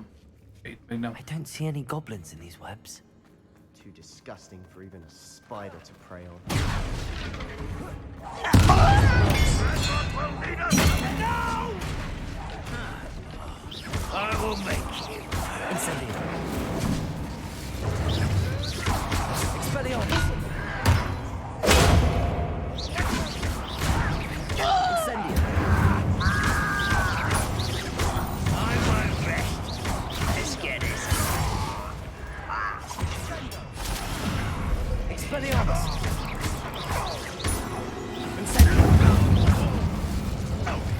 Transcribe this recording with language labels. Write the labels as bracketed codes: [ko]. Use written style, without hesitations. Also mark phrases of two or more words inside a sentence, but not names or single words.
[hu] Itt még nem. [en] I don't see any goblins in these webs. Too disgusting for even a spider to prey on. I will make you. Incendio! Expelliarmus! Incendio! I won't rest. Let's get it. Expelliarmus! Incendio!